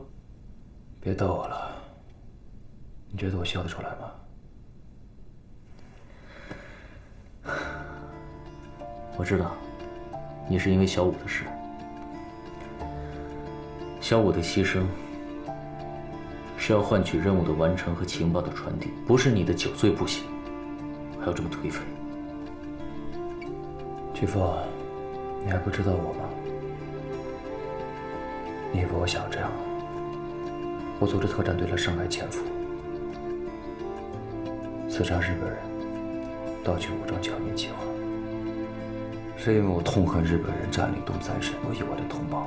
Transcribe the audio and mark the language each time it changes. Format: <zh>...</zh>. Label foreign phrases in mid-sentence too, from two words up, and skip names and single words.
<zh>別逗我了，你覺得我笑得出來嗎？我知道，你是因為小五的事。小五的犧牲是要換取任務的完成和情報的傳遞，不是你的酒醉不醒，還要這麼頹廢。巨富，你還不知道我嗎？你以為我想這樣？我組織特戰隊來上海潛伏，刺殺日本人，盜取武裝剿滅計劃，是因為我痛恨日本人佔領東三省，奴役我的同胞。</zh>